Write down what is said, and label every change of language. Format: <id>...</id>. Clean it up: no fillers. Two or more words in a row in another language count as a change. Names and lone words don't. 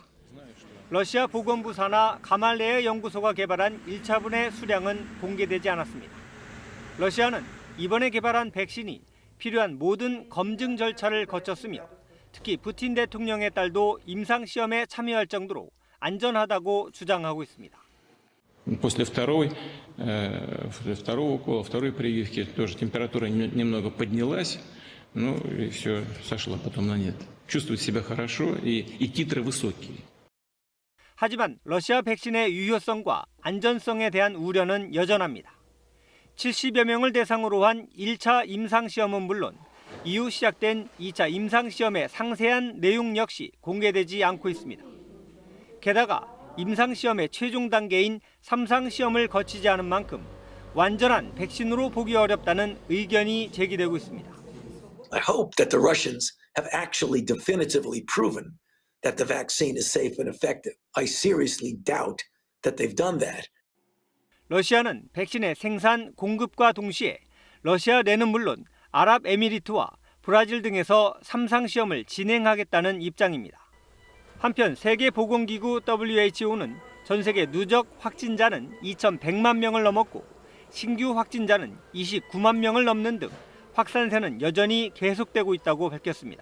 <ko>러시아 보건부 산하 가말레예 연구소가 개발한 1차분의 수량은 공개되지 않았습니다. 러시아는 이번에 개발한 백신이 필요한 모든 검증 절차를 거쳤으며 특히 푸틴 대통령의 딸도 임상시험에 참여할 정도로 안전하다고 주장하고 있습니다.</ko> <ru>После второго укола, второй прививки тоже температура немного поднялась, ну и все, сошла потом на нет. Чувствует себя хорошо и титры высокие.</ru> <ko>하지만 러시아 백신의 유효성과 안전성에 대한 우려는 여전합니다. 70여 명을 대상으로 한 1차 임상시험은 물론 이후 시작된 2차 임상시험의 상세한 내용 역시 공개되지 않고 있습니다. 게다가 임상시험의 최종 단계인 3상시험을 거치지 않은 만큼 완전한 백신으로 보기 어렵다는 의견이 제기되고 있습니다.</ko> <en>I hope that the Russians have actually definitively proven that the vaccine is safe and effective. I seriously doubt that they've done that.</en> <ko>러시아는 백신의 생산, 공급과 동시에 러시아 내는 물론 아랍에미리트와 브라질 등에서 3상시험을 진행하겠다는 입장입니다. 한편 세계보건기구 WHO는 전 세계 누적 확진자는 2,100만 명을 넘었고 신규 확진자는 29만 명을 넘는 등 확산세는 여전히 계속되고 있다고 밝혔습니다.</ko>